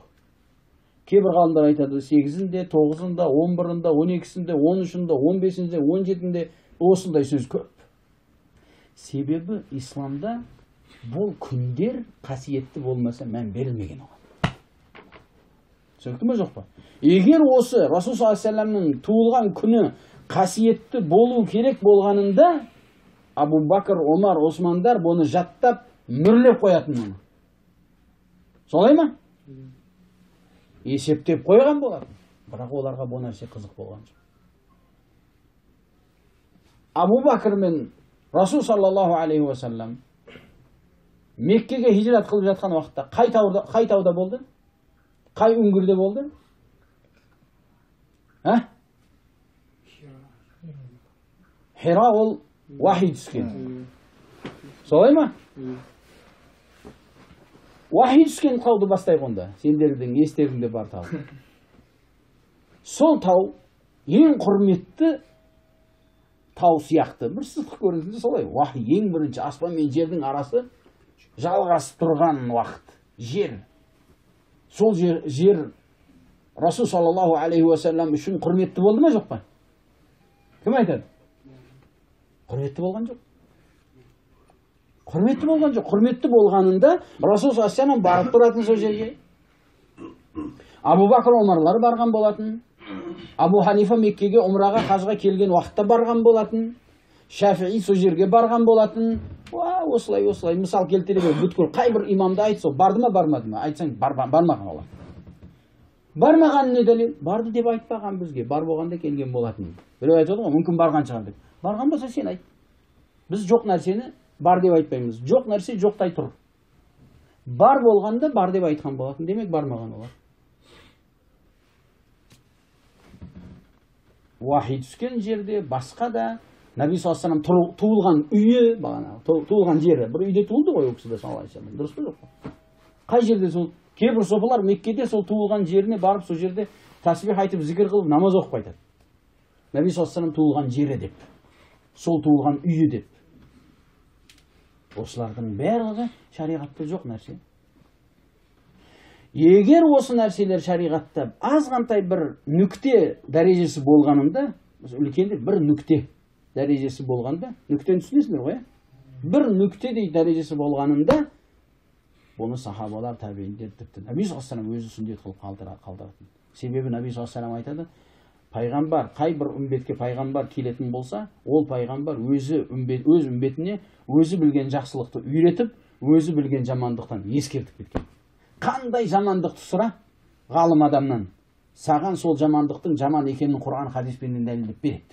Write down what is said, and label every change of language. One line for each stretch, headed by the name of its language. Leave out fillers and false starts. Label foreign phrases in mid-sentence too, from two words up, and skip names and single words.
Kazakh: Кейбір ғалымдар айтады 8-інде, 9-ында, 11-ында, 12-сінде, 13-ында, 15-інде, 17-інде осындай сөз көп. Себебі исламда бұл күндер қасиетті болмаса мән берілмеген оған. Түсінікті ме жоқ па? Егер осы
Arabic: رسول صلى الله عليه وسلم
Kazakh: туылған күні қасиетті болу керек болғанында, Абу Бакр, Омар, Османдар бұны жаттап, мүрлеп қоятын оны. Солай ма? Есептеп қойған болатын. Бірақ оларға бұл нәрсе қызық болған жоқ. Абу Бакр мен
Arabic: رسول صلى الله عليه وسلم
Kazakh: Меккеге хижрат қылып жатқан уақытта қай тауда болды? Қай үңгірде болды? Хира ол вахи түскен. Солай ма? Вахи түскен тауды бастайық онда. Сендердің естеріңде бар тау. Сол тау ең құрметті тау сияқты. Bir сызық көрінісінде солай. Вахи ең бірінші аспан мен жердің арасы жалғасып тұрған уақыт. Жер. Сол жер
Arabic: رسول صلى الله عليه وسلم
Kazakh: үшін құрметті болды ма жоқ па? Кім айтады? Құрметті болған жоқ. Құрметті болған жоқ. Құрметті болғанында
Arabic: رسول صلى الله عليه وسلم
Kazakh: барып тұратын сол жерге. Абу Бакр, Омарлар барған болатын. Абу Ханифа Меккеге умраға, хажға келген уақытта барған болатын. Шафии сол жерге барған болатын. Осылай. Мысал келтіре бер. Бүткіл қай бір имамды айтса, барды ма, бармады ма? Айтсаң, бармаған олар. Бармаған не дәлел? Барды деп айтпаған бізге. Бар болғанда келген болатын. Біреу айтады ғой, мүмкін барған шығар деп. Барған болса сен айт. Біз жоқ нәрсені бар деп айтпаймыз. Жоқ нәрсе жоқтай тұр. Бар болғанда бар деп айтқан болатын. Демек бармаған олар. Вахи түскен жерде, басқа да
Arabic: النبي صلى الله عليه وسلم
Kazakh: туылған үйі, туылған жері. Бір үйде туылды ғой, өкісі де
Arabic: صلى الله عليه وسلم.
Kazakh: Дұрыс па жоқ па? Қай жерде сол? Кейбір софалар Меккеде сол туылған жеріне барып, сол жерде тасбих айтып, зікір қылып, намаз оқып қайтады.
Arabic: النبي صلى الله عليه وسلم
Kazakh: туылған жері деп. Сол туылған үйі деп. Осылардың барлығы шариғатта жоқ нәрсе. Егер осы нәрселер шариғатта азғантай бір нүкте дәрежесі болғанында, үлкенде бір нүкте дәрежесі болғанда, нүктені түсінесіңдер ғой? Бір нүктедей дәрежесі болғанында, бұны сахабалар, табииндер тіпті
Arabic: النبي صلى الله عليه وسلم
Kazakh: өзі сүннет қылып қалдыратын. Себебі
Arabic: النبي صلى الله عليه وسلم
Kazakh: айтады, пайғамбар, қай бір үмбетке пайғамбар келетін болса, ол пайғамбар өз үмбетіне өзі білген жақсылықты үйретіп, өзі білген жамандықтан ескертіп кеткен. Қандай жамандықты сұра ғалым адамнан, саған сол жамандықтың жаман екенін Құран хадиспен дәлелдеп береді.